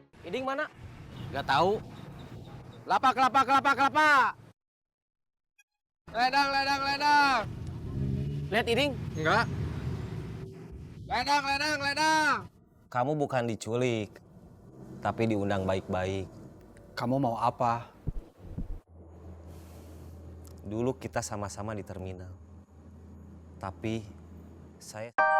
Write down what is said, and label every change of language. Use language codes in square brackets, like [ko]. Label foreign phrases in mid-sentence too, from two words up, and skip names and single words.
[id] Iding mana? Gak tahu. Kelapa, kelapa, kelapa, kelapa. Ledang, ledang, ledang. Lihat Iding. Enggak. Ledang, ledang, ledang. Kamu bukan diculik, tapi diundang baik-baik. Kamu mau apa? Dulu kita sama-sama di terminal. Tapi saya...